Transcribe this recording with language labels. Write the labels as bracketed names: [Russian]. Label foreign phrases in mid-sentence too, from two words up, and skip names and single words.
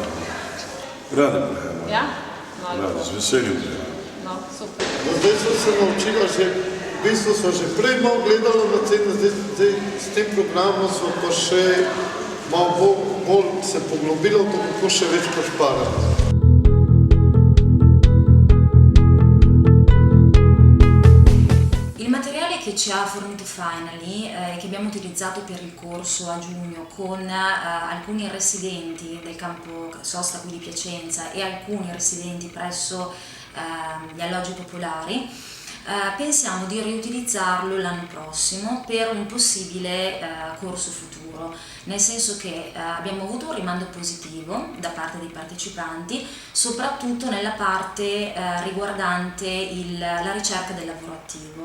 [Slovenian] Radi prihajamo. Ja? Radi, z veseljem prihajamo. No, super. Zdaj smo se naučila že, v bistvu smo že prej malo gledali na cene, zdaj s tem programom smo pa še malo bolj se poglobili v to, kako še več prišparati. [Italian] Il materiale che ci ha fornito Finnaly, che abbiamo utilizzato per il corso a giugno con alcuni residenti del campo sosta qui di Piacenza e alcuni residenti presso gli alloggi popolari, pensiamo di riutilizzarlo l'anno prossimo per un possibile corso futuro, nel senso che abbiamo avuto un rimando positivo da parte dei partecipanti, soprattutto nella parte riguardante la ricerca del lavoro attivo.